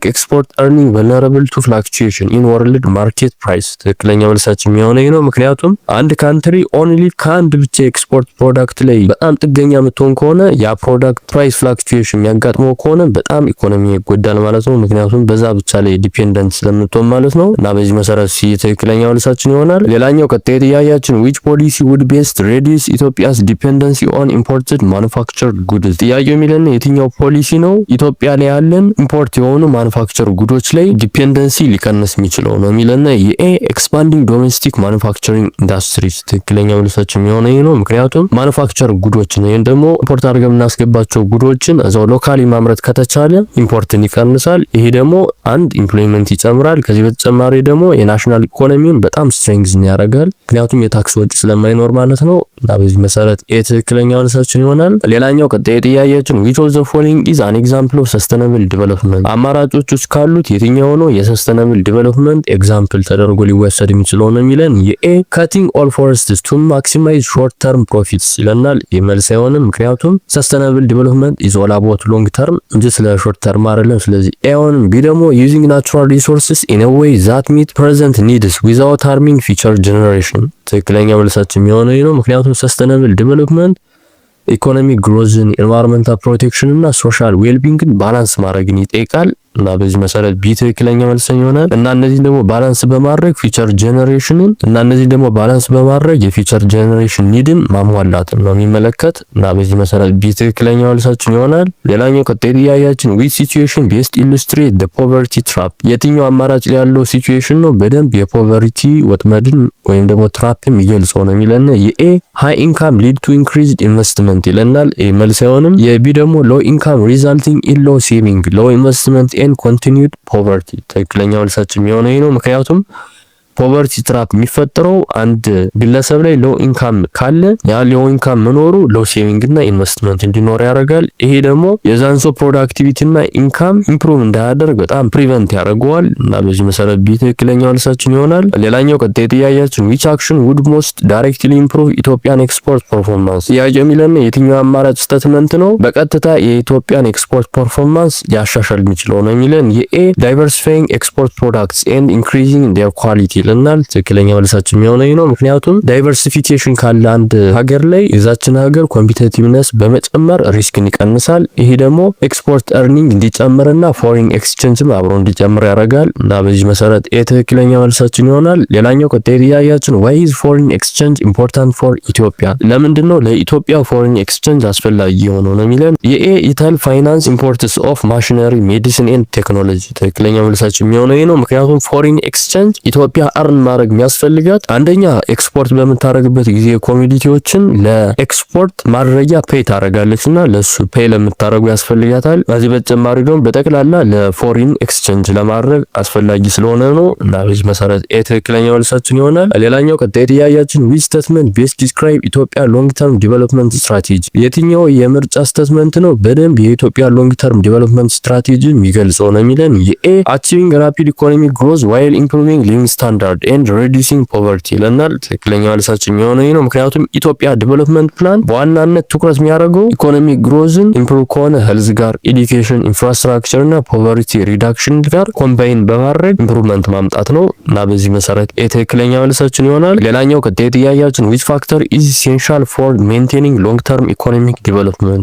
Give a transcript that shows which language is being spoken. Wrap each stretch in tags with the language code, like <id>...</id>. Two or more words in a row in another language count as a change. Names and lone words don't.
<en>export earning vulnerable to fluctuation in world market price።</en> <am>ትክክለኛ መልሳችን የሚሆነው ነው። ምክንያቱም አንድ</am> <en>country only</en> <am>ከአንድ ብቻ</am> <en>export product</en> <am>ላይ በጣም ጥገኛ የምትሆን ከሆነ ያ</am> <en>product price fluctuation</en> <am>የሚያጋጥመው ከሆነ በጣም ኢኮኖሚ ይጎዳል ማለት ነው። ምክንያቱም በዛ ብቻ ላይ ዲፔንደንት ስለምትሆን ማለት ነው እና በዚህ መሰረት ሲ ትክክለኛ መልሳችን ይሆናል። ሌላኛው ቀጣይ ጥያቄያችን</am> <en>which policy would best reduce Ethiopia's dependency on imported manufactured goods?</en> <am>ጥያቄው የሚለን የትኛው ፖሊሲ ነው ኢትዮጵያ ላይ ያለን ኢምፖርት የሆኑ</am> <en>manufacture goods</en> <am>ላይ ዲፔንደንሲ ሊቀንስ የሚችለው ነው የሚለን የኤ ኤክስፓንዲንግ</am> <en>domestic manufacturing industries።</en> <am>ትክክለኛ መልሳችን የሚሆነው ነው። ምክንያቱም</am> <en>manufacture goodsን</en> <am>ወይም ደግሞ ኢምፖርት አድርገን የምናስገባቸው ጉዶችን እዛው ሎካሊ ማምረት ከተቻለ ኢምፖርትን ይቀንሳል። ይሄ ደግሞ አንድ ኢምፕሎይመንት ይጨምራል። ከዚህ በተጨማሪ ደግሞ</am> <en>የnational economyውን</en> <am>በጣም ስትሬንግዝን ያደርጋል። ምክንያቱም የታክስ ወጪ ስለማይኖር ማለት ነው እና በዚህ መሰረት የትክክለኛ መልሳችን ይሆናል። ሌላኛው ቀጣይ ጥያቄያችን</am> <en>which of the following is an example of sustainable development?</en> <am>አማራጮች ውስጥ ካሉት የትኛው ነው</am> <en>የsustainable development example</en> <am>ተደርጎ ሊወሰድ የሚችለው ነው የሚለን የኤ</am> <en>cutting all forests to maximize short term profits</en> <am>ይለናል። የመልስ አይሆንም። ምክንያቱም</am> <en>sustainable development is all about long term</en> <am>እንጂ ስለ</am> <en>short term</en> <am>አይደለም። ስለዚህ ኤ አይሆንም። ቢ ደግሞ</am> <en>using natural resources in a way that meet present needs without harming future generation።</en> <am>ትክክለኛ መልሳችን የሚሆነው ነው። ምክንያቱም</am> <en>sustainable development economic growthን፣ environmental protection</en> <am>እና</am> <en>social wellbeingን balance</en> <am>ማድረግን ይጠይቃል እና በዚህ መሰረት ቢ ትክክለኛ መልሰኝ ይሆናል። እና እነዚህ ደግሞ ባላንስ በማድረግ</am> <en>future generationን የfuture generation needን</en> <am>ማሟላትን ነው የሚመለከት እና በዚህ መሰረት ቢ ትክክለኛ መልሳችን ይሆናል። ሌላኛው ቀጣይ ጥያቄያችን</am> <en>which situation best illustrate the poverty trap?</en> <am>የትኛው አማራጭ ላይ ያለው ሲቹዌሽን ነው በደንብ የፖቨርቲ ወጥመድን ወይም ደግሞ ትራፕ የሚገልጸው ነው የሚለን የኤ</am> <en>high income lead to increased investment</en> <am>ይለናል። መልስ አይሆንም። የቢ ደግሞ</am> <en>low income resulting in low saving, low investment and continued poverty።</en> <am>ትክክለኛ መልሳችን የሚሆነው ነው። ምክንያቱም</am> <en>poverty trap</en> <am>የሚፈጠረው አንድ ግለሰብ ላይ</am> <en>low income</en> <am>ካለ ያ</am> <en>low income</en> <am>መኖሩ</am> <en>low saving</en> <am>እና ኢንቨስትመንት እንዲኖር ያደርጋል። ይሄ ደግሞ የዛንሶ ፕሮዳክቲቪቲ እና</am> <en>income improve</en> <am>እንዳያደርግ በጣም ፕሪቨንት ያደርገዋል እና በዚህ መሰረት ቢ ትክክለኛ መልሳችን ይሆናል። ሌላኛው ቀጣይ ጥያቄያችን</am> <en>which action would most directly improve Ethiopian export performance?</en> <am>ጥያቄ የሚለን የትኛው አማራጭ ስቴትመንት ነው በቀጥታ የኢትዮጵያን</am> <en>export performance</en> <am>ሊያሻሻል የሚችለው ነው የሚለን የኤ</am> <en>diversifying export products and increasing their quality</en> <am>ይለናል። ትክክለኛ መልሳችን የሚሆነው ነው። ምክንያቱም ዳይቨርሲፊኬሽን ካለ አንድ ሀገር ላይ የዛችን ሀገር ኮምፒቲቲቭነስ በመጨመር ሪስክን ይቀንሳል። ይሄ ደግሞ</am> <en>export earning</en> <am>እንዲጨምርና</am> <en>foreign exchangeም</en> <am>አብሮ እንዲጨምር ያደርጋል እና በዚህ መሰረት የትክክለኛ መልሳችን ይሆናል። ሌላኛው ቀጣይ ጥያቄያችን</am> <en>why is foreign exchange important for Ethiopia?</en> <am>ለምንድነው ለኢትዮጵያ</am> <en>foreign exchange</en> <am>አስፈላጊ የሆነው ነው የሚለን የኤ</am> <en>it'll finance imports of machinery medicine and technology።</en> <am>ትክክለኛ መልሳችን የሚሆነው ነው። ምክንያቱም</am> <en>foreign exchange</en> <am>ኢትዮጵያ አርን ማድረግ የሚያስፈልጋት አንደኛ ኤክስፖርት በምታደርግበት ጊዜ ኮሞዲቲዎችን ለኤክስፖርት ማድረጊያ ፔይ ታደርጋለችና ለሱ ፔይ ለምታደርጉ ያስፈልጋታል። ከዚህ በተጨማሪ ደግሞ በጠቅላላ</am> <en>ለforeign exchange</en> <am>ለማድረግ አስፈላጊ ስለሆነ ነው እና በዚህ መሰረት ትክክለኛ መልሳችን ይሆናል። ሌላኛው ቀጣይ ጥያቄያችን</am> <en>which statement best describe Ethiopia long term development strategy?</en> <am>የትኛው የምርጫ ስቴትመንት ነው በደንብ የኢትዮጵያ</am> <en>long term development strategy</en> <am>የሚገልጸው ነው የሚለን የኤ</am> <en>achieving rapid economic growth while improving living standard and reducing poverty</en> <am>ይለናል። ትክክለኛ መልሳችን የሚሆነው ነው። ምክንያቱም ኢትዮጵያ ዲቨሎፕመንት ፕላን በዋናነት ትኩረት የሚያደርገው</am> <en>economic growthን improve</en> <am>ከሆነ ሄልዝ ጋር፣ ኤዱኬሽን፣ ኢንፍራስትራክቸር እና</am> <en>poverty reduction</en> <am>ጋር ኮምባይን በማድረግ ኢምፕሩቭመንት ማምጣት ነው እና በዚህ መሰረት ትክክለኛ መልሳችን ይሆናል። ሌላኛው ቀጣይ ጥያቄያችን</am> <en>which factor is essential for maintaining long term economic development?</en>